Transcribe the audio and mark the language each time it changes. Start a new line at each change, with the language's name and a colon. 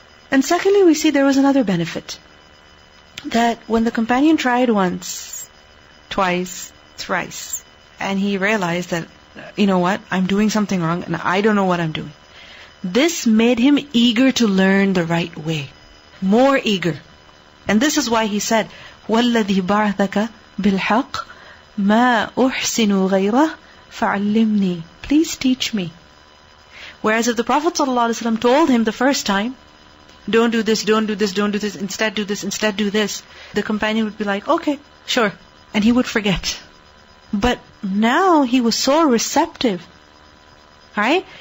English: And secondly, we see there was another benefit. That when the companion tried once, twice, thrice, and he realized that, I'm doing something wrong and I don't know what I'm doing. This made him eager to learn the right way. More eager.
Arabic: And this is why he said, وَالَّذِي بَعْثَكَ بِالْحَقِّ مَا أُحْسِنُ غَيْرَهُ فَعَلِّمْنِي.
English: Please teach me. Whereas if the Prophet ﷺ told him the first time, don't do this, instead do this, the companion would be like, okay, sure. And he would forget. But now he was so receptive. Right?